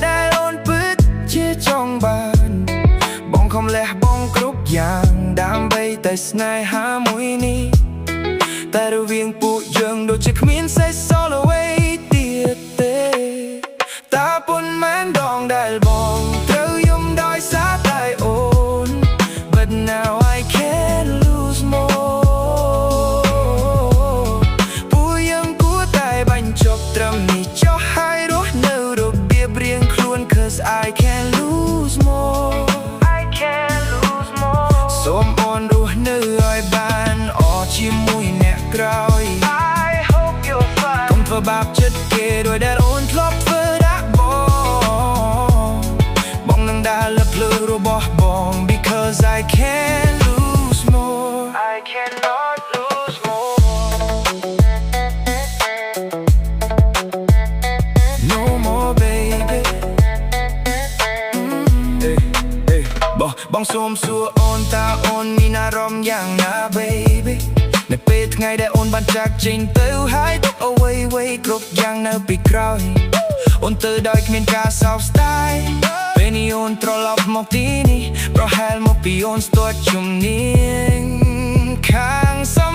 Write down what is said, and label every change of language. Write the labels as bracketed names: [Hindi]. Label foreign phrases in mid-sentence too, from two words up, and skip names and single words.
[Khmer] ដែលអូនពិតជាចង់បានបងខំលះបង់គ្រប់យ៉ាងដើម្បីតែស្នេហា មួយនេះតែរវាងពួកយើងដូចជាគ្មានសេះសល់អ្វីទៀតទេតើប៉ុន្មានដងដែលបងត្រូវយំដោយសារតែអូន [English] But now I can't lose more [Khmer] ពួកយើងគួរតែបាញ់ចប់ត្រឹមនេះចុះហើយរស់នៅរបៀបរៀងខ្លួន [English] Cause I can't lose more [Khmer] សូមអូនរស់នៅឲ្យបានអរជាមួយអ្នកក្រោយ [English] I hope you're fine [Khmer] កុំធ្វើបាបចិត្តគេដោយដែលអូនធ្លាប់ធ្វើដាក់បងនឹងដើរលើភ្លើងរបស់បង [English] Because I can't lose more I cannot lose more No more baby [Khmer] បងសូមសួរអូនតើអូនមានអារម្មណ៍យ៉ាងណា baby នៅពេលថ្ងៃដែលអូនបានចាកចេញទៅហើយទុកអ្វីៗគ្រប់យ៉ាងនៅពីក្រោយអូនទៅ ដោយគ្មានការសោកស្ដាយពេលនេះអូនត្រឡប់មកទីនេះប្រហែលមកពីអូនស្ទាត់ជំនាញខាងសំ